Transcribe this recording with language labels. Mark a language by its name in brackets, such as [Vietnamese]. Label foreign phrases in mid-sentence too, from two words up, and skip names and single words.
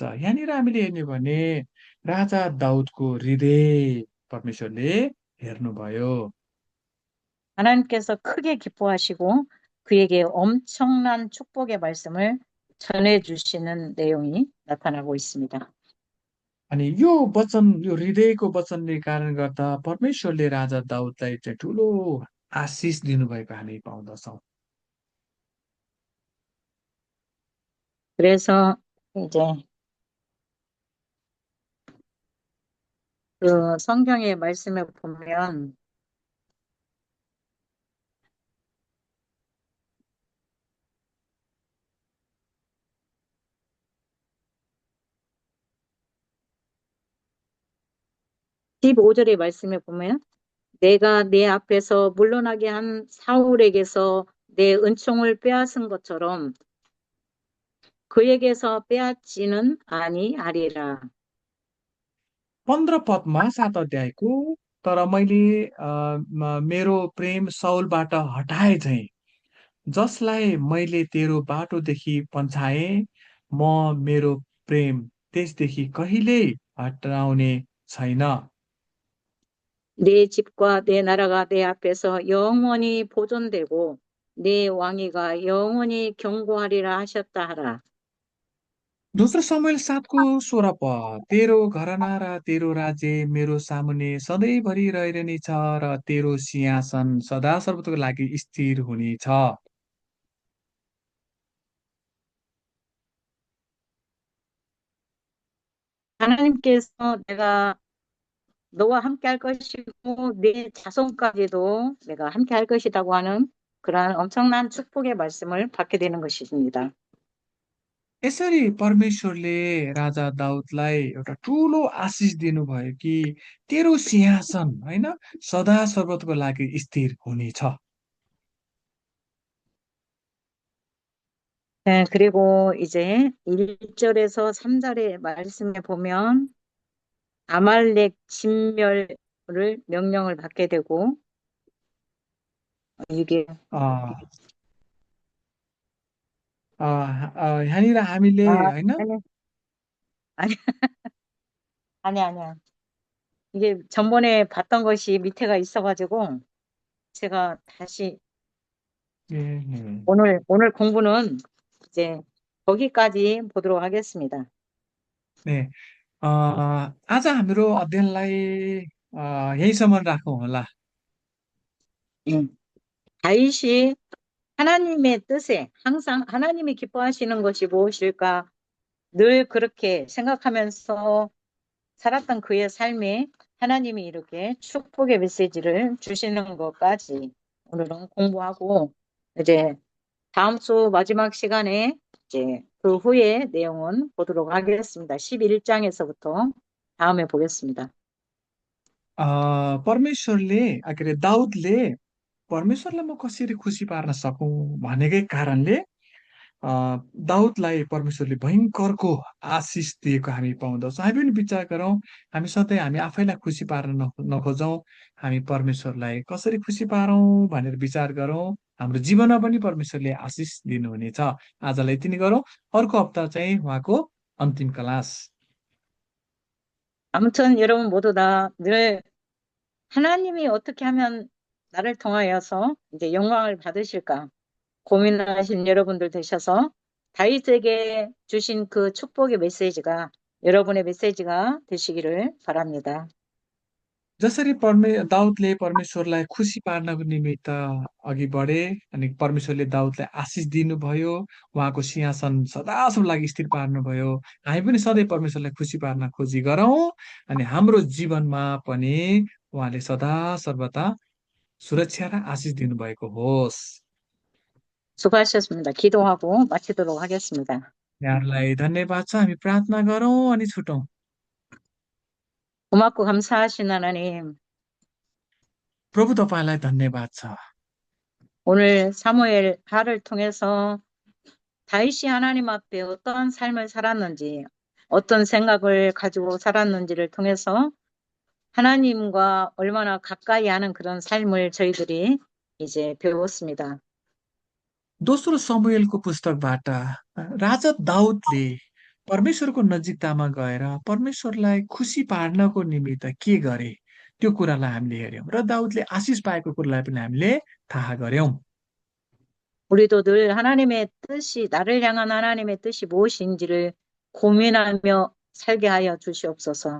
[Nepali] यहाँनिर हामीले हेर्ने भने राजा दाउदको हृदय परमेश्वरले हेर्नुभयो। [Korean] 하나님께서 크게 기뻐하시고 그에게 엄청난 축복의 말씀을 전해주시는 내용이 나타나고 있습니다. [Nepali] अनि यो वचन, यो हृदयको वचनले कारण गर्दा परमेश्वरले राजा दाउदलाई चाहिँ ठुलो आशिष दिनुभएको हामी पाउँदछौँ। [Korean] 그래서 이제 그 성경의 말씀에 보면 15절의 말씀에 보면 내가 내 앞에서 물러나게 한 사울에게서 내 은총을 빼앗은 것처럼 그에게서 빼앗지는 아니하리라. [Nepali] 15 पदमा 7 अध्यायको, तर मैले मेरो प्रेम साउलबाट हटाए झैँ, जसलाई मैले तेरो बाटोदेखि पन्छाएँ, म मेरो प्रेम त्यसदेखि कहिल्यै हटाउने छैन। [Korean] 내 집과 내 나라가 내 앞에서 영원히 보존되고 내 왕위가 영원히 경고하리라 하셨다 하라. [Nepali] दोस्रो शमूएल 7 को 16 पद, तेरो घराना र तेरो राज्य मेरो सामुन्ने सधैँभरि रहिरहनेछ र तेरो सिंहासन सदा सर्वतको लागि स्थिर हुनेछ। [Korean] 하나님께서 내가 너와 함께 할 것이고 내 자손까지도 내가 함께 할 것이라고 하는 그러한 엄청난 축복의 말씀을 받게 되는 것입니다. [Nepali] यसरी परमेश्वरले राजा दाउदलाई एउटा ठुलो आशिष दिनुभयो कि तेरो सिंहासन होइन सदा सर्वतको लागि स्थिर हुनेछ। [Korean] 네, 그리고 이제 1절에서 3절의 말씀에 보면 아말렉 진멸을 명령을 받게 되고 이게 [Nepali] अ, यहाँनिर हामीले 아, होइन [Korean] 아니, 아니, 아니야. 이게 전번에 봤던 것이 밑에가 있어가지고 제가 다시 ए, 오늘 공부는 이제 거기까지 보도록 하겠습니다. 네, [Nepali] आज हाम्रो अध्ययनलाई यहीसम्म राखौँ होला। 음. [Korean] 다윗이 하나님의 뜻에 항상 하나님이 기뻐하시는 것이 무엇일까 늘 그렇게 생각하면서 살았던 그의 삶에 하나님이 이렇게 축복의 메시지를 주시는 것까지 오늘은 공부하고 이제 다음 주 마지막 시간에 이제 그 후에 내용은 보도록 하겠습니다. 11장에서부터 다음에 보겠습니다. [Nepali] परमेश्वरले के अरे दाउदले परमेश्वरलाई म कसरी खुसी पार्न सकौँ भनेकै कारणले अ, दाउदलाई परमेश्वरले भयङ्करको आशिष दिएको हामी पाउँदछौँ। हामी पनि विचार गरौँ, हामी सधैँ हामी आफैलाई खुसी पार्न नखोजौँ, हामी परमेश्वरलाई कसरी खुसी पारौँ भनेर विचार गरौँ। हाम्रो जीवनमा पनि परमेश्वरले आशिष दिनुहुनेछ। आजलाई यति नै गरौँ। अर्को हप्ता चाहिँ उहाँको अन्तिम क्लास। [Korean] 아무튼 여러분 모두 다 늘 하나님이 어떻게 하면 나를 통하여서 이제 영광을 받으실까 고민하신 여러분들 되셔서 다윗에게 주신 그 축복의 메시지가 여러분의 메시지가 되시기를 바랍니다. [Nepali] जसरी दाउदले परमेश्वरलाई खुसी पार्नको निमित्त अघि बढे अनि परमेश्वरले दाउदलाई आशिष दिनुभयो, उहाँको सिंहासन सदासम्म लागि स्थिर पार्नुभयो। हामी पनि सधैँ परमेश्वरलाई खुसी पार्न खोजी गरौँ अनि हाम्रो जीवनमा पनि उहाँले सदा सर्वदा सुरक्षा र आशिष दिनुभएको होस्। [Korean] 수고하셨습니다. 기도하고 마치도록 하겠습니다. [Nepali] यहाँहरूलाई धन्यवाद छ। हामी प्रार्थना गरौँ अनि छुटौँ। [Korean] 고맙고 감사하신 하나님, [Nepali] प्रभु तपाईँलाई धन्यवाद छ। [Korean] 오늘 사무엘 하를 통해서 다윗이 하나님 앞에 어떤 삶을 살았는지, 어떤 생각을 가지고 살았는지를 통해서 하나님과 얼마나 가까이 하는 그런 삶을 저희들이 이제 배웠습니다. [Nepali] दोस्रो समुएलको पुस्तकबाट राजा दाउदले परमेश्वरको नजिकतामा गएर परमेश्वरलाई खुसी पार्नको निमित्त के गरे त्यो कुरालाई हामीले हेर्यौं र दाउदले आशिष पाएको कुरालाई पनि हामीले थाहा गर्यौं। [Korean] 우리도 늘 하나님의 뜻이, 나를 향한 하나님의 뜻이 무엇인지를 고민하며 살게 하여 주시옵소서.